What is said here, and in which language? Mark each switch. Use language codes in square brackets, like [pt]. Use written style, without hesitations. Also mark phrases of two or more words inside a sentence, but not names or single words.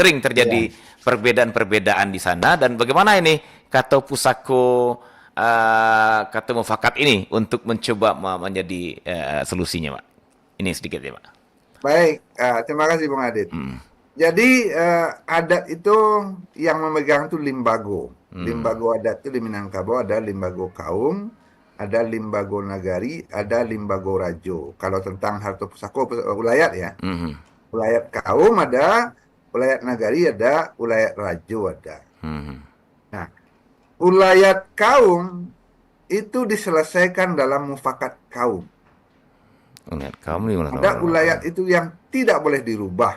[id] Sering terjadi perbedaan-perbedaan di sana, dan bagaimana ini Kato Pusako Kato Mufakat ini untuk mencoba menjadi solusinya, Mak. Ini sedikit ya, Mak. Baik, terima kasih Bung Adit. Jadi adat itu yang memegang itu limbago. Limbago adat itu di Minangkabau ada [min] limbago kaum, [id] ada [min] limbago nagari, [id] ada [min] limbago rajo. [id] Kalau tentang harta pusako ulayat ya. Ulayat kaum ada, ulayat nagari ada, ulayat rajo ada. Nah, ulayat kaum itu diselesaikan dalam mufakat kaum. Ada ulayat itu yang tidak boleh dirubah.